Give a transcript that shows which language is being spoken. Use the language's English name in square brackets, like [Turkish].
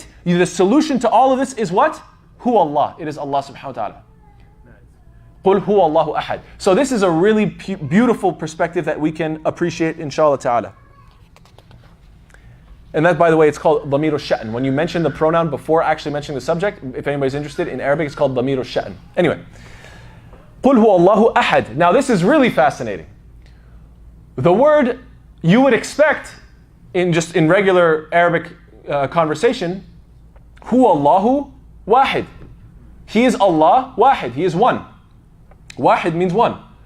[English] The solution to all of this is what? Hu Allah. It is Allah subhanahu wa ta'ala. [Arabic] Qul hu Allahu ahad. [English] So this is a really beautiful perspective that we can appreciate, inshallah ta'ala. And that, by the way, it's called dhamir al-sha'n. When you mention the pronoun before actually mentioning the subject, if anybody's interested, in Arabic it's called dhamir al-sha'n. [Arabic] Anyway, قُلْ هُوَ اللَّهُ أَحَدٌ. [English] Now this is really fascinating. The word you would expect in regular Arabic conversation, [Arabic] هُوَ اللَّهُ وَاحِدٌ. [English] He is Allah, wahid, He is one. Wahid means one.